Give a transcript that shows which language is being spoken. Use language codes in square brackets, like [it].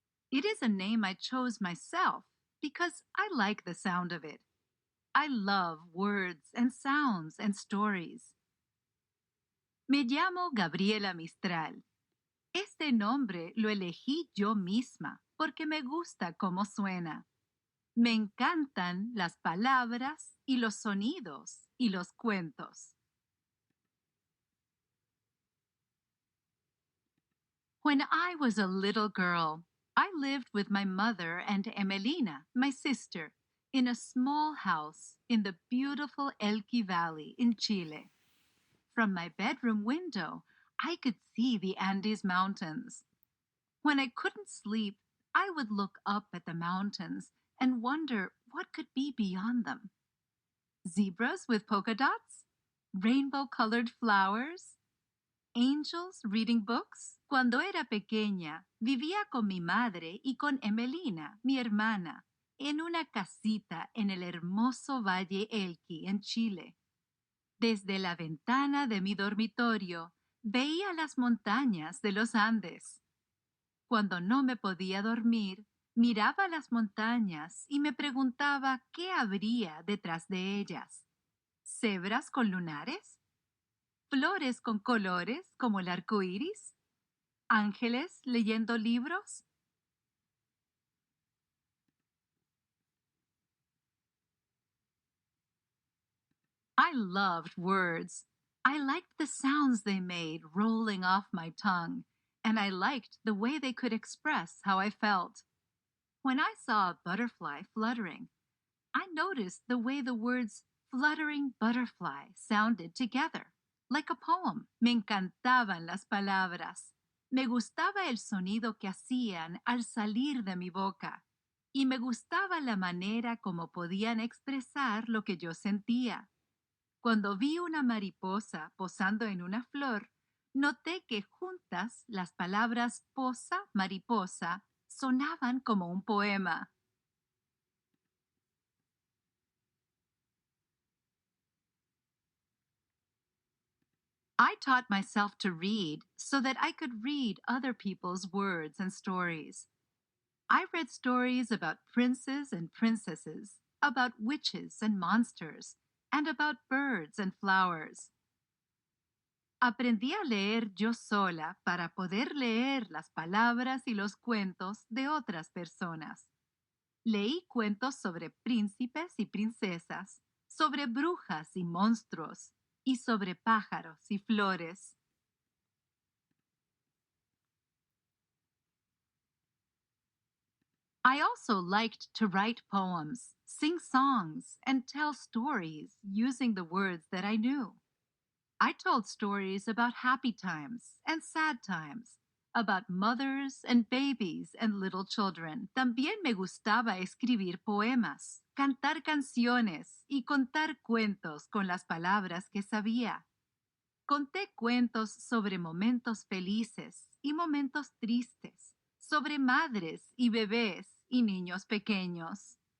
[en] It is a name I chose myself because I like the sound of it. I love words and sounds and stories. [es] Me llamo Gabriela Mistral. Este nombre lo elegí yo misma porque me gusta cómo suena. Me encantan las palabras y los sonidos y los cuentos. [en] When I was a little girl, I lived with my mother and Emelina, my sister, in a small house in the beautiful Elqui Valley in Chile. From my bedroom window, I could see the Andes Mountains. When I couldn't sleep, I would look up at the mountains and wonder what could be beyond them. Zebras with polka dots? Rainbow-colored flowers? Angels reading books? [es] Cuando era pequeña, vivía con mi madre y con Emelina, mi hermana, en una casita en el hermoso Valle Elqui, en Chile. Desde la ventana de mi dormitorio, veía las montañas de los Andes. Cuando no me podía dormir, miraba las montañas y me preguntaba qué habría detrás de ellas. ¿Cebras con lunares? ¿Flores con colores como el arco iris? ¿Ángeles leyendo libros? [en] I loved words. I liked the sounds they made rolling off my tongue, and I liked the way they could express how I felt. When I saw a butterfly fluttering, I noticed the way the words fluttering butterfly sounded together, like a poem. [es] Me encantaban las palabras. Me gustaba el sonido que hacían al salir de mi boca. Y me gustaba la manera como podían expresar lo que yo sentía. Cuando vi una mariposa posando en una flor, noté que juntas las palabras posa, mariposa, sonaban como un poema. [en] I taught myself to read so that I could read other people's words and stories. I read stories about princes and princesses, about witches and monsters, and about birds and flowers. [es] Aprendí a leer yo sola para poder leer las palabras y los cuentos de otras personas. Leí cuentos sobre príncipes y princesas, sobre brujas y monstruos, y sobre pájaros y flores. [en] I also liked to write poems, sing songs, and tell stories using the words that I knew. I told stories about happy times and sad times, about mothers and babies and little children. [es] También me gustaba escribir poemas, cantar canciones y contar cuentos con las palabras que sabía. Conté cuentos sobre momentos felices y momentos tristes, sobre madres y bebés y niños pequeños.